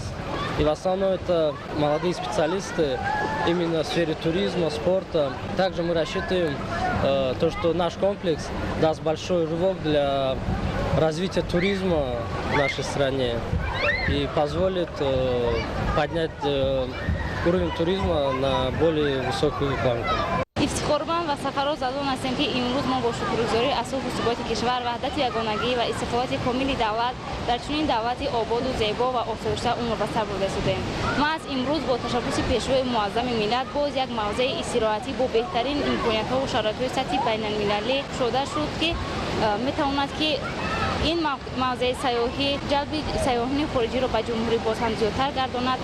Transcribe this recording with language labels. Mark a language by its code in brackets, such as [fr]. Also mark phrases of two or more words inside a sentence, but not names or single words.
[ru] И в основном это молодые специалисты именно в сфере туризма, спорта. Также мы рассчитываем то, что наш комплекс даст большой рывок для развития туризма в нашей стране и позволит поднять уровень туризма на более высокую планку. [tg] افتخارمند و سرفراز از آن هستیم که امروز ما با شکرگزاری اساس و ثبات کشور، وحدت یگانگی و استقلال کامل دولت در چنین دولتی آباد و زیبا و آسایشته اون را به سر برده شدیم. ما از امروز با تشبث پیشوای معظم ملت باز یک موضع استراحتی با بهترین امکانیت‌ها و شرایط سطحی بین‌المللی شده شد که می‌تواند که این موضع سیاحی جلب سیاحان خارجی را به جمهوری باز هم زیادتر گرداند.